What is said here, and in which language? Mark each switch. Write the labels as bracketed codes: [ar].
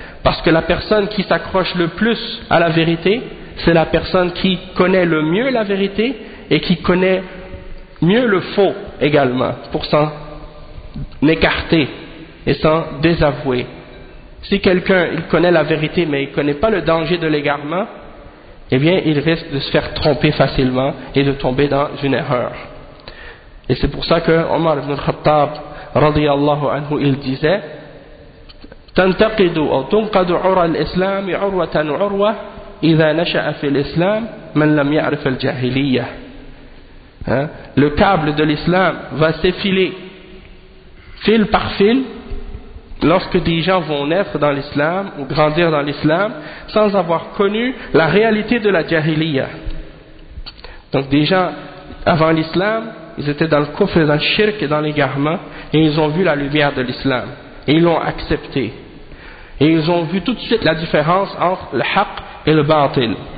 [fr] Parce que la personne qui s'accroche le plus à la vérité, c'est la personne qui connaît le mieux la vérité et qui connaît mieux le faux également, pour s'en écarter et s'en désavouer. Si quelqu'un il connaît la vérité mais il ne connaît pas le danger de l'égarement, eh bien il risque de se faire tromper facilement et de tomber dans une erreur. Et c'est pour ça que Omar ibn Khattab, radiyallahu anhu, il disait [ar] « تنتقدوا أو تنقدوا عرى الإسلام عروة عروة » إذا نشأ في الإسلام من لم يعرف الجاهلية. [fr] Le câble de l'islam va s'effiler fil par fil lorsque des gens vont naître dans l'islam ou grandir dans l'islam sans avoir connu la réalité de la jahiliya. Donc des gens avant l'islam, ils étaient dans le kufr, dans le shirk et dans l'égarement, et ils ont vu la lumière de l'islam et ils l'ont accepté et ils ont vu tout de suite la différence entre le haqq et le bâtil.